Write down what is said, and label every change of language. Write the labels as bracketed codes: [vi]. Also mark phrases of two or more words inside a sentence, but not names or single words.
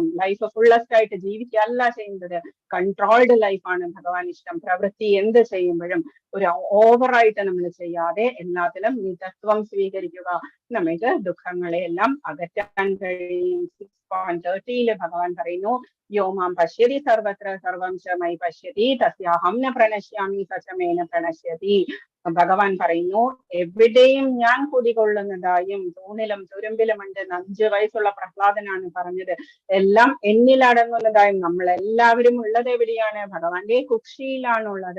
[en] life fullest [ml] ആയിട്ട് ജീവിക്കല്ല ചെയ്യുന്നത്, [en] controlled life [ml] ഭഗവാൻ ഇഷ്ടം. പ്രവൃത്തി എന്ത് ചെയ്യുമ്പോഴും ഒരു ഓവറായിട്ട് നമ്മൾ ചെയ്യാതെ എല്ലാത്തിലും മിതത്വം സ്വീകരിക്കുക. നമുക്ക് ദുഃഖങ്ങളെ എല്ലാം അകറ്റാൻ കഴിയും. [sa] 6.30 [ml] ഭഗവാൻ പറയുന്നു, [sa] യോ മാം പശ്യതി സർവത്ര സർവം ച മയി പശ്യതി തസ്യാഹം ന പ്രണശ്യാമി സചമേന പ്രണശ്യതി. [ml] ഭഗവാൻ പറയുന്നു, എവിടെയും ഞാൻ കുടികൊള്ളുന്നതായും. തൂണിലും തുരുമ്പിലുമുണ്ട് 5 വയസ്സുള്ള പ്രഹ്ലാദനാണ് പറഞ്ഞത്. എല്ലാം എന്നിലടങ്ങുന്നതായും. നമ്മൾ എല്ലാവരും ഉള്ളത് എവിടെയാണ്? ഭഗവാന്റെ കുക്ഷിയിലാണുള്ളത്.